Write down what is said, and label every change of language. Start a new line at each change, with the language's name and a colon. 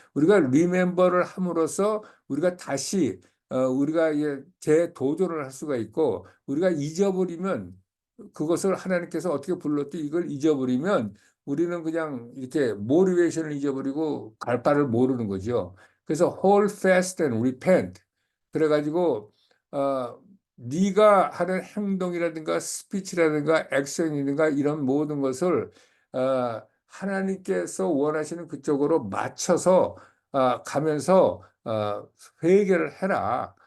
Korean: 우리가 리멤버를 함으로써 우리가 다시 우리가 재도전을 할 수가 있고 우리가 잊어버리면 그것을 하나님께서 어떻게 불렀지 이걸 잊어버리면 우리는 그냥 이렇게 모티베이션을 잊어버리고 갈 바를 모르는 거죠. 그래서
English: hold fast and repent.
Korean: 그래가지고 네가 하는 행동이라든가 스피치라든가 액션이든가 이런 모든 것을 하나님께서 원하시는 그쪽으로 맞춰서 가면서 회개를 해라.